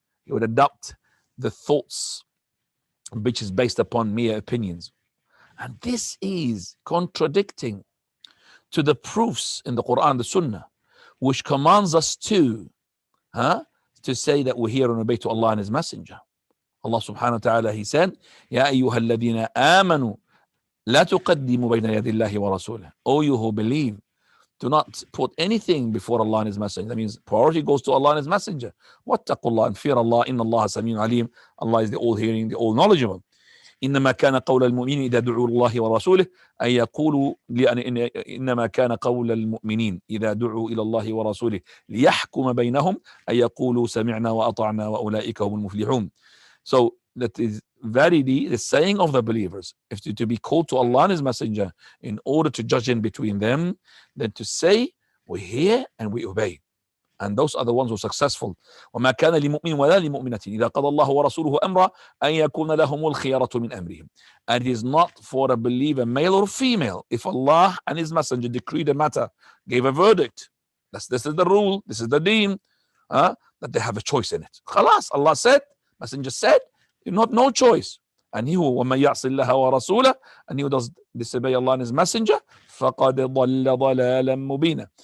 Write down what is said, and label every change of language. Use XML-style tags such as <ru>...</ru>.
<en>He would adopt the thoughts which is based upon mere opinions. And this is contradicting to the proofs in the Quran, the Sunnah, which commands us to say that we hear and obey to Allah and His Messenger.</en> <ar>Allah subhanahu wa ta'ala,</ar> <en>He said,</en> <ar>يَا أَيُّهَا الَّذِينَ آمَنُوا لَا تُقَدِّمُوا بَيْنَ يَدِي اللَّهِ وَرَسُولِهِ.</ar> <en>O you who believe, do not put anything before Allah and His Messenger. That means priority goes to Allah and His Messenger.</en> <ar>وَاتَّقُوا اللَّهَ</ar> <en>and fear Allah.</en> <ar>إِنَّ اللَّهَ سَمِيعٌ عَلِيمٌ.</ar> <en>Allah is the all-hearing, the all-knowledgeable.</en> <ar>إنما كان قول المؤمنين إذا دعوا الله ورسوله أن يقولوا إنما كان قول المؤمنين إذا دعوا إلى الله ورسوله ليحكم بينهم أن يقولوا سمعنا وأطعنا وأولئك هم المفلحون.</ar> <en>So that is verily the saying of the believers, if to be called to Allah and His Messenger in order to judge in between them, then to say we hear and we obey. And those are the ones who are successful.</en> <ar>وما كان لمؤمن ولا لمؤمنة إذا قضى الله ورسوله أمرا أن يكون لهم الخيرة من أمرهم.</ar> <en>And it is not for a believer, male or female, if Allah and His Messenger decreed a matter, gave a verdict, this is the rule, this is the deen, that they have a choice in it. خلاص, Allah said, Messenger said, you have no choice. And he who</en> <ar>وَمَن يَعْصِ اللَّهَ وَرَسُولَهُ,</ar> <en>and he who does disobey Allah and His Messenger,</en> <ar>فَقَدْ ضَلَّ ضَلَالًا مُبِينًا.</ar>